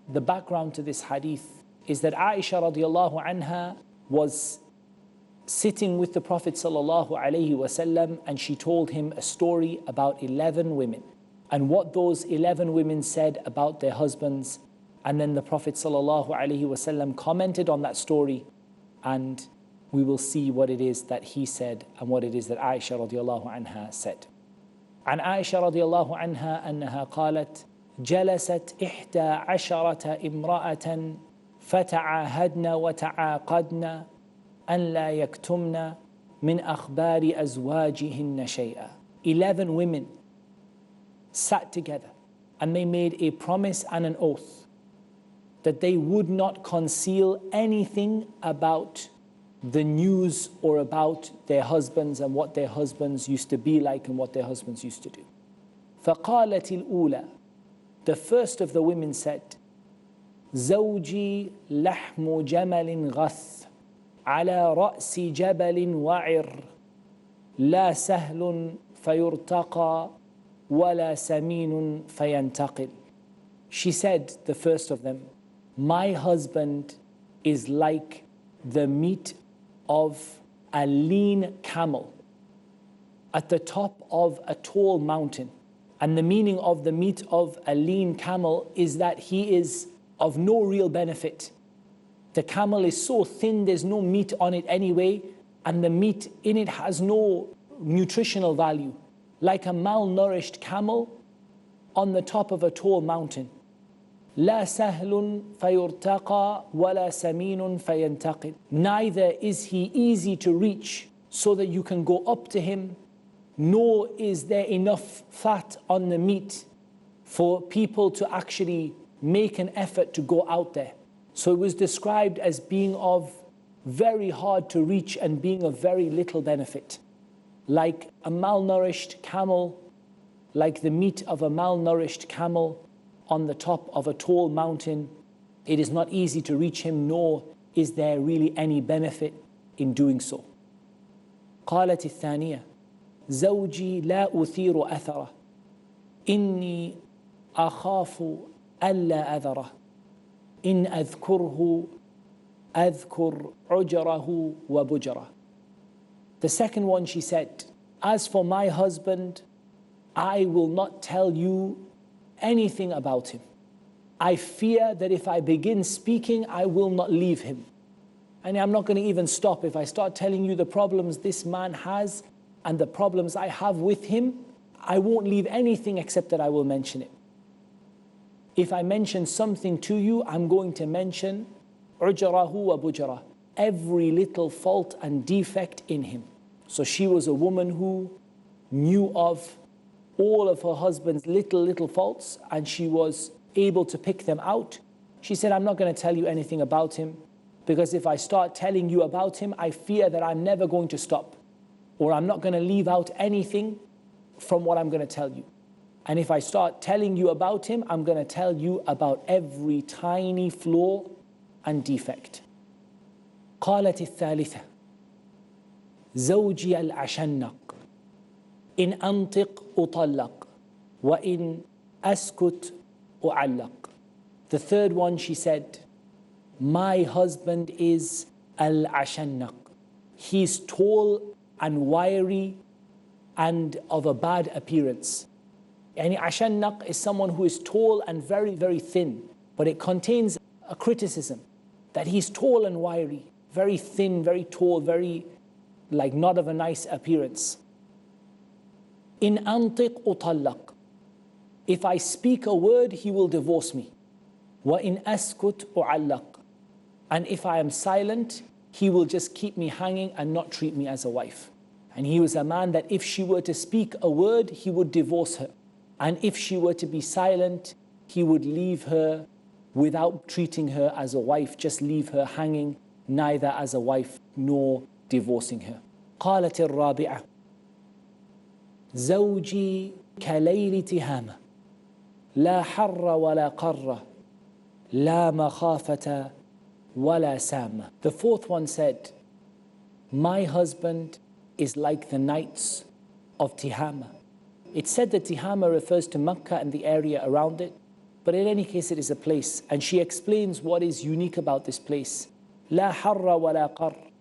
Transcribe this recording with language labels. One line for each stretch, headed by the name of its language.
English: The background to this Hadith is that Aisha radiallahu anha was sitting with the Prophet sallallahu alaihi wasallam, and she told him a story about 11 women and what those 11 women said about their husbands. And then the Prophet sallallahu alaihi wasallam commented on that story, and we will see what it is that he said and what it is that Aisha radiallahu anha said.
Arabic: عن عائشة رضي الله عنها أنها قالت جلست 11 امرأة فتعاهدن وتعاقدن أن لا يكتمن من أخبار أزواجهن شيئا.
English: 11 women sat together and they made a promise and an oath that they would not conceal anything about the news or about their husbands and what their husbands used to be like and what their husbands used to do.
Arabic: فقالت الأولى,
English: the first of the women said,
Arabic: زوجي لحم جمل غث على رأس جبل وعر لا سهل فيرتقى ولا سمين فينتقل.
English: She said, the first of them, my husband is like the meat of a lean camel at the top of a tall mountain. And the meaning of the meat of a lean camel is that he is of no real benefit. The camel is so thin, there's no meat on it anyway, and the meat in it has no nutritional value. Like a malnourished camel on the top of a tall mountain.
Arabic: لا سهل فيرتقى ولا سمين فينتقل.
English: Neither is he easy to reach so that you can go up to him, nor is there enough fat on the meat for people to actually make an effort to go out there. So it was described as being of very hard to reach and being of very little benefit. Like a malnourished camel, like the meat of a malnourished camel on the top of a tall mountain, it is not easy to reach him, nor is there really any benefit in doing so.
Arabic: قالت الثانية زوجي لا أثير أثره إني أخاف ألا أذره إن أذكره أذكر عجره وبجره.
English: The second one, she said, as for my husband, I will not tell you anything about him. I fear that if I begin speaking, I will not leave him. And I'm not going to even stop. If I start telling you the problems this man has and the problems I have with him, I won't leave anything except that I will mention it. If I mention something to you, I'm going to mention
Arabic: عجره وبجره,
English: every little fault and defect in him. So she was a woman who knew of all of her husband's little faults, and she was able to pick them out. She said, I'm not going to tell you anything about him, because if I start telling you about him, I fear that I'm never going to stop, or I'm not going to leave out anything from what I'm going to tell you. And if I start telling you about him, I'm going to tell you about every tiny flaw and defect.
Arabic: قالت الثالثة زوجي العشنق إن أنطق أطلق وإن أسكت أعلق.
English: The third one, she said, my husband is al-ashannaq. He's tall and wiry and of a bad appearance. Yani ashannaq is someone who is tall and very thin, but it contains a criticism that he's tall and wiry, very thin, very tall, very like not of a nice appearance.
Arabic: In antiq utallaq,
English: if I speak a word, he will divorce me.
Arabic: Wa in askut uallaq,
English: and if I am silent, he will just keep me hanging and not treat me as a wife. And he was a man that if she were to speak a word, he would divorce her. And if she were to be silent, he would leave her without treating her as a wife, just leave her hanging, neither as a wife nor divorcing her.
Arabic: قالت الرابعة زوجي كليل تهامة لا حر ولا قرة لا مخافة ولا سامة.
English: The fourth one said, my husband is like the nights of Tihama. It's said that Tihama refers to Makkah and the area around it, but in any case it is a place, and she explains what is unique about this place.
Arabic: لا حر ولا قر.